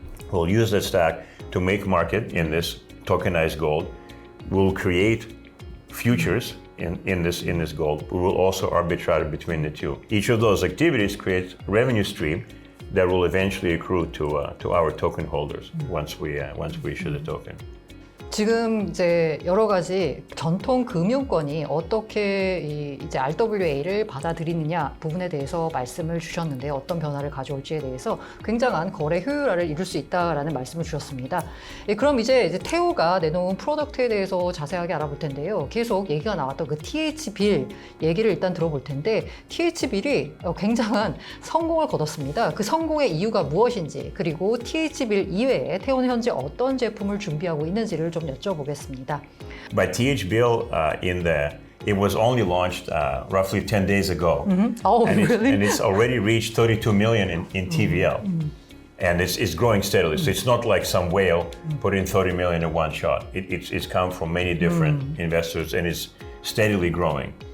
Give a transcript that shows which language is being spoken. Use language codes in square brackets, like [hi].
[en] We'll use that stack to make market in this tokenized gold. We'll create futures in this gold. We will also arbitrage between the two. Each of those activities creates revenue stream that will eventually accrue to our token holders once we issue the token. [ko] 지금 이제 여러 가지 전통 금융권이 어떻게 이제 RWA를 받아들이느냐 부분에 대해서 말씀을 주셨는데 어떤 변화를 가져올지에 대해서 굉장한 거래 효율화를 이룰 수 있다라는 말씀을 주셨습니다. 그럼 이제 테오가 내놓은 프로덕트에 대해서 자세하게 알아볼 텐데요. 계속 얘기가 나왔던 그 TH빌 얘기를 일단 들어볼 텐데 TH빌이 굉장한 성공을 거뒀습니다. 그 성공의 이유가 무엇인지 그리고 TH빌 이외에 테오는 현재 어떤 제품을 준비하고 있는지를 좀 여쭤보겠습니다. [en] But THBL it was only launched roughly 10 days ago. Oh, and really? And it's already reached 32 million in TVL. And it's growing steadily. So it's not like some whale put in 30 million in one shot. It's come from many different investors and it's steadily growing.